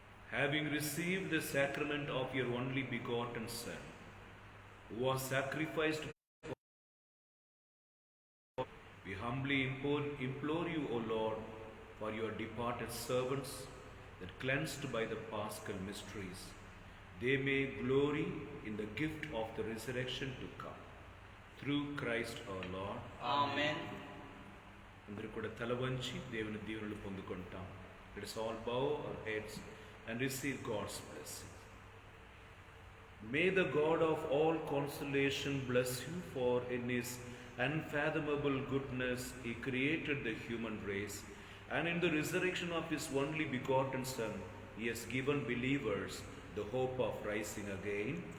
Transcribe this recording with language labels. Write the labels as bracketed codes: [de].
[en] Having received the sacrament of your only begotten Son, who was sacrificed, we humbly implore you, O Lord, for your departed servants, that cleansed by the Paschal mysteries, they may glory in the gift of the resurrection to come. Through Christ our Lord. Amen. [te] అందరూ కూడా తల వంచి దేవుని దీవెనలు పొందుకుంటాం. [en] Let us all bow our heads and receive God's blessing. May the God of all consolation bless you, for in his unfathomable goodness he created the human race, and in the resurrection of his only begotten Son he has given believers the hope of rising again.